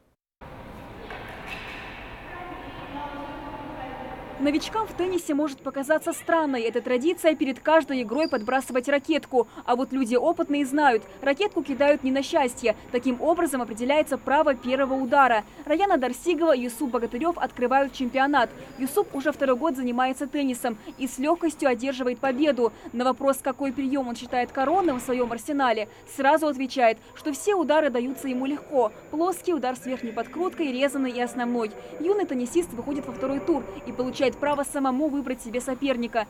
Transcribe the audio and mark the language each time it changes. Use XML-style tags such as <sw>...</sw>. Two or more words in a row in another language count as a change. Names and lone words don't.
<ru>Новичкам в теннисе может показаться странной. Это традиция перед каждой игрой подбрасывать ракетку. А вот люди опытные знают, ракетку кидают не на счастье. Таким образом определяется право первого удара. Раяна Дарсигова и Юсуп Богатырев открывают чемпионат. Юсуп уже 2-й год занимается теннисом и с легкостью одерживает победу. На вопрос, какой прием он считает коронным в своем арсенале, сразу отвечает, что все удары даются ему легко. Плоский удар с верхней подкруткой, резанный и основной. Юный теннисист выходит во 2-й тур и получает право самому выбрать себе соперника.</ru>